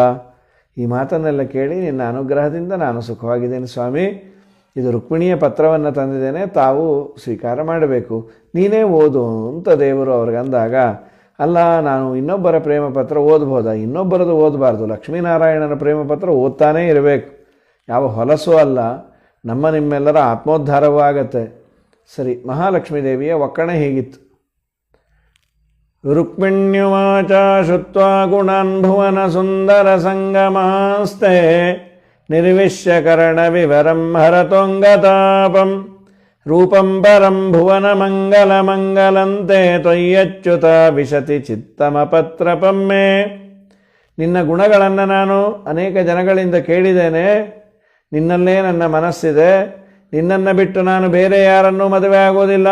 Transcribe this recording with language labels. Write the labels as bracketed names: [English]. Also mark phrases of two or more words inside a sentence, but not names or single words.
[Kannada] ಈ ಮಾತನ್ನೆಲ್ಲ ಕೇಳಿ ನಿನ್ನ ಅನುಗ್ರಹದಿಂದ ನಾನು ಸುಖವಾಗಿದ್ದೇನೆ ಸ್ವಾಮಿ, ಇದು ರುಕ್ಮಿಣಿಯ ಪತ್ರವನ್ನು ತಂದಿದ್ದೇನೆ, ತಾವು ಸ್ವೀಕಾರ ಮಾಡಬೇಕು, ನೀನೇ ಓದು ಅಂತ ದೇವರು ಅವ್ರಿಗಂದಾಗ, ಅಲ್ಲ ನಾನು ಇನ್ನೊಬ್ಬರ ಪ್ರೇಮ ಪತ್ರ ಓದ್ಬೋದಾ, ಇನ್ನೊಬ್ಬರದು ಓದಬಾರ್ದು, ಲಕ್ಷ್ಮೀನಾರಾಯಣನ ಪ್ರೇಮ ಪತ್ರ ಓದ್ತಾನೇ ಇರಬೇಕು, ಯಾವ ಹೊಲಸು ಅಲ್ಲ, ನಮ್ಮ ನಿಮ್ಮೆಲ್ಲರ ಆತ್ಮೋದ್ಧಾರವೂ ಆಗತ್ತೆ. ಸರಿ, ಮಹಾಲಕ್ಷ್ಮೀ ದೇವಿಯ ಒಕ್ಕಣೆ ಹೀಗಿತ್ತು. [Sanskrit] ರುಕ್ಮಿಣ್ಯುವಾಚ ಶುತ್ವಾ ಗುಣಾನ್ ಭುವನ ಸುಂದರ ಸಂಗಮಾಸ್ತೆ ನಿರ್ವಿಶ್ಯ ಕರ್ಣ ವಿವರಂ ಹರತೋಂಗತಾಪಂ ರೂಪಂ ಪರಂ ಭುವನ ಮಂಗಲ ಮಂಗಲಂತೆ ತ್ವಯ್ಯಚ್ಯುತ ವಿಶತಿ ಚಿತ್ತಮಪತ್ರಪಂ ಮೇ. [Kannada] ನಿನ್ನ ಗುಣಗಳನ್ನು ನಾನು ಅನೇಕ ಜನಗಳಿಂದ ಕೇಳಿದ್ದೇನೆ, ನಿನ್ನಲ್ಲೇ ನನ್ನ ಮನಸ್ಸಿದೆ, ನಿನ್ನನ್ನು ಬಿಟ್ಟು ನಾನು ಬೇರೆ ಯಾರನ್ನೂ ಮದುವೆ ಆಗೋದಿಲ್ಲ.